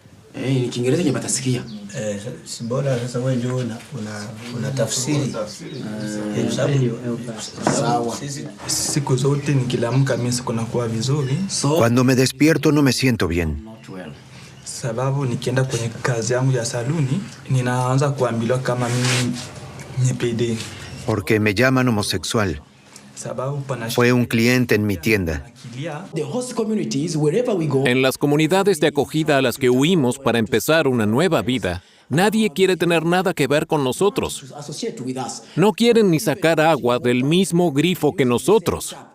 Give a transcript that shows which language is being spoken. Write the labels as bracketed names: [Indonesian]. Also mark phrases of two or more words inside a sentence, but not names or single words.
[Swahili] Bora sasa wewe ndio una tafsiri. Sawa. Siku zote nikiamka mimi sikunakuwa vizuri. [Spanish] Cuando me despierto no me siento bien. [Swahili] Sababu nikienda kwenye kazi yangu ya saluni ninaanza kuambiwa kama mimi ni PD. [Spanish] Porque me llaman homosexual. Fue un cliente en mi tienda. En las comunidades de acogida a las que huimos para empezar una nueva vida, nadie quiere tener nada que ver con nosotros. No quieren ni sacar agua del mismo grifo que nosotros.